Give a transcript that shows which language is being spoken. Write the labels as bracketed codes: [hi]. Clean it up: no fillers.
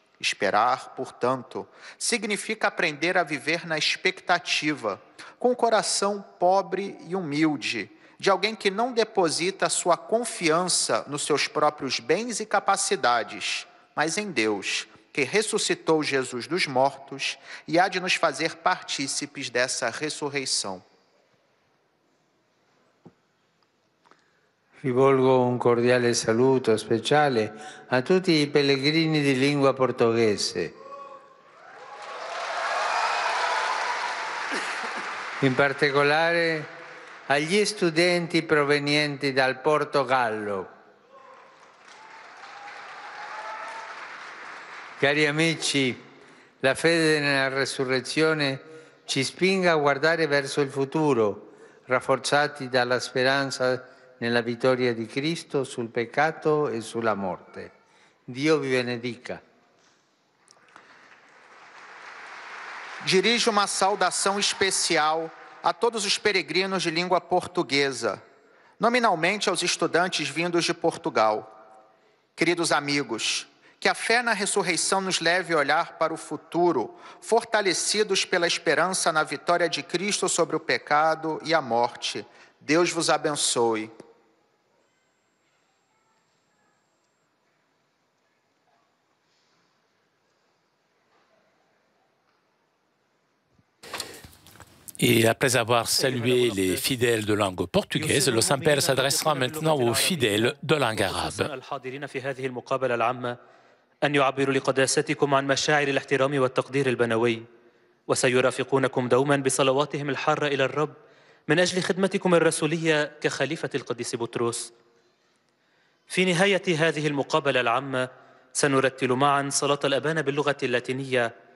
[pt] Esperar, portanto, significa aprender a viver na expectativa, com o coração pobre e humilde, de alguém que não deposita sua confiança nos seus próprios bens e capacidades, mas em Deus, que ressuscitou Jesus dos mortos e há de nos fazer partícipes dessa ressurreição. [it] Rivolgo un cordiale saluto speciale a tutti i pellegrini di lingua portoghese. In particolare agli studenti provenienti dal Portogallo. Cari amici, la fede nella resurrezione ci spinga a guardare verso il futuro, rafforzati dalla speranza nella vittoria di Cristo sul peccato e sulla morte. Dio vi benedica. [pt] Dirijo uma saudação especial a todos os peregrinos de língua portuguesa, nominalmente aos estudantes vindos de Portugal. Queridos amigos, que a fé na ressurreição nos leve a olhar para o futuro, fortalecidos pela esperança na vitória de Cristo sobre o pecado e a morte. Deus vos abençoe. [fr] Et après avoir salué les fidèles de langue portugaise, le Saint-Père s'adressera maintenant aux fidèles de langue arabe. [ar] الحاضرين في هذه المقابلة العامة أن يعبروا لقداستكم عن مشاعر الاحترام والتقدير البنوي، وسيرافقونكم دوما بصلواتهم الحارة إلى الرب من أجل خدمتكم الرسولية كخليفة القديس بطرس. في نهاية هذه المقابلة العامة سنرتل معا صلاة الأبانة باللغة اللاتينية.